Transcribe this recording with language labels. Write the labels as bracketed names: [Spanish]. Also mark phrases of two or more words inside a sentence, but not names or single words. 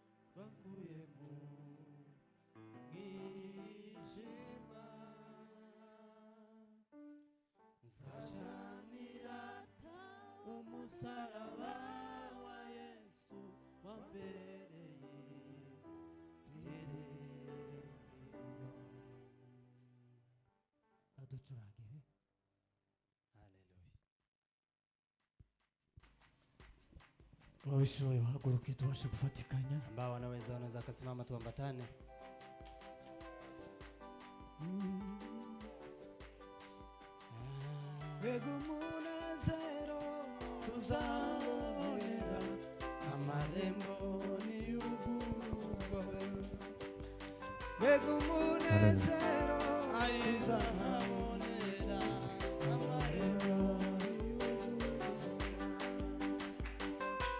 [Kinyarwanda] bankuye mu mwijima nzajanira umusaraba wa Yesu wambereye byiringiro aducurangire. Haleluya. Wabishoboye wahaguruke tubashe kufatikanya, [Swahili] ambao wanaweza akasimama tuambatane. [Kinyarwanda] Mbega umunezero tuzabonera, amarembo niyugururwa. Mbega umunezero tuzabonera, amarembo niyugururwa.